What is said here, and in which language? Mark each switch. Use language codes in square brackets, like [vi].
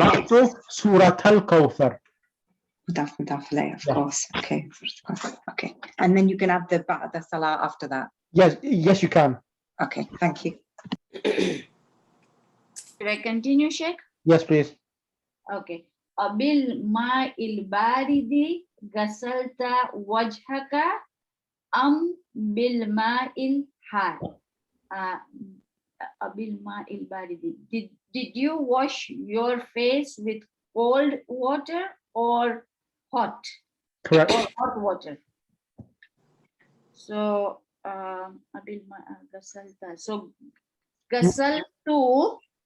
[ar] Qara'tu surat al kawthar. [en] Mudaf ilayh, of course. Okay. Okay. And then you can add the ba'da salah after that. Yes, you can. Okay, thank you. Should I continue, Sheikh? Yes, please. Okay. [ar] بالماء البارد غسلت وجهك أم بالماء الحار? بالماء البارد. [en] Did you wash your face with cold water or hot? Correct. Or hot water. So غسلت. So غسلت.